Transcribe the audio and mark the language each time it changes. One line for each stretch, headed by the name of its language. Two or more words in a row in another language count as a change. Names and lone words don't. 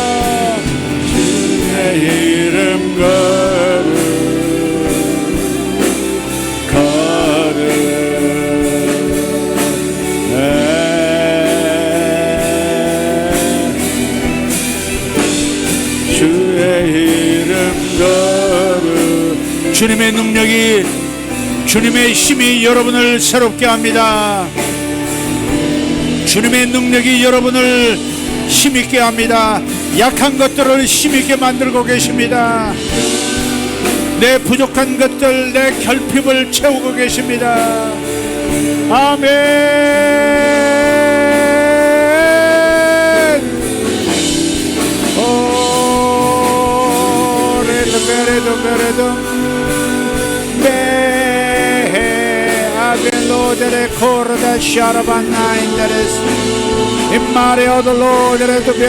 Korean: 주의 이름 거룩 주의 이름 거룩 주님의 능력이 주님의 힘이 여러분을 새롭게 합니다. 주님의 능력이 여러분을 힘있게 합니다. 약한 것들을 힘있게 만들고 계십니다. 내 부족한 것들 내 결핍을 채우고 계십니다. 아멘. Dere corda sharabana interes immare odolo dere to